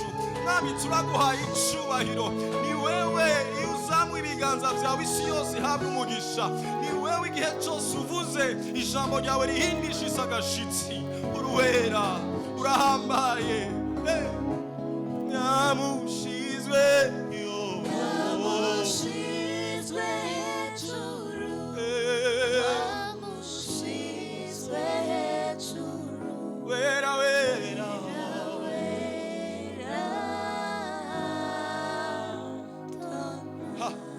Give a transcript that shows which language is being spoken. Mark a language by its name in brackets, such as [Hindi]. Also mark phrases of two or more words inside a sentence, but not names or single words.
[Rundi] Mwami turaguhaye icubahiro, ni wewe iyo uzamuye ibiganza vyawe isi yose ihabwa umugisha, ni wewe igihe cose uvuze ijambo ryawe rihindishisa agashitsi. Uruwera, urahambaye, nyamushizwe Namushizwe hejuru, namushizwe hejuru, wera wera, wera, ha.